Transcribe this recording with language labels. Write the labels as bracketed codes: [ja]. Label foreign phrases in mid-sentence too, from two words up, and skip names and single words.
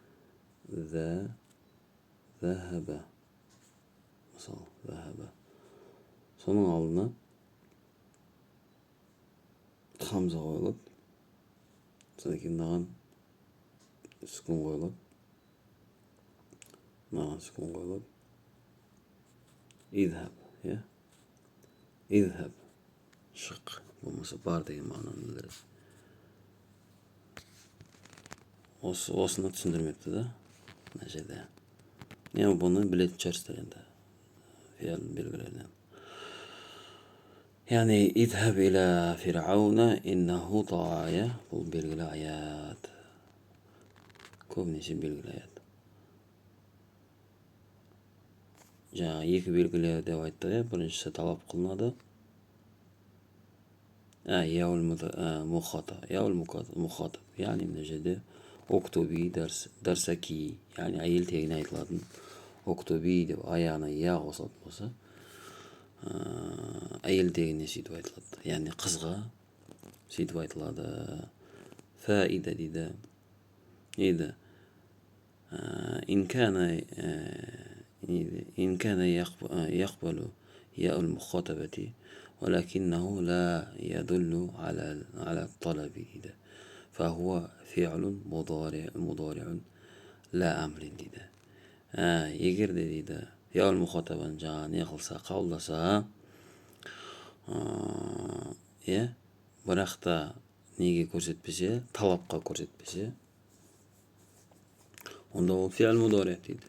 [kk] захаба мысалы захаба соның алдына хамза қойылып содан кейін мынаған сүкун қойылып мынаған сүкун қойылып идхаб идхаб шық болмаса бар деген мағынаны білдіреді. Осыны түсіндірмепті да мына жерде. Енді бұны білетін шығарсыздар енді фиилдің белгілерінен. [ar] يعني اذهب إلى فرعون إنه طغى [kk] бұл белгілі аят. Көбінесе белгілі аят. Жаңа екі белгілі деп айтты. Біріншісі талап қылынады. [ar] ياء المخاطب. [kk] Yani мына жерде [ar] اكتبي درسك. [kk] Yani әйел тегіне айтылатын октуби деп аяғына я қосылатын болса әйел дегенне сөйтіп айтылады. Яғни қызға сөйтіп айтылады. Фаида дейді. Еді. [ar] إن كان يقبل ياء المخاطبة ولكنه لا يدل على الطلب дейді. فهو فعل مضارع لا أمر дейді. [kk] Егер де дейді [ar] ياء المخاطبة [kk] жаңа не қылса қабылдаса бірақ та неге көрсетпесе талапқа көрсетпесе онда ол [ar] فعل مضارع [kk] дейді.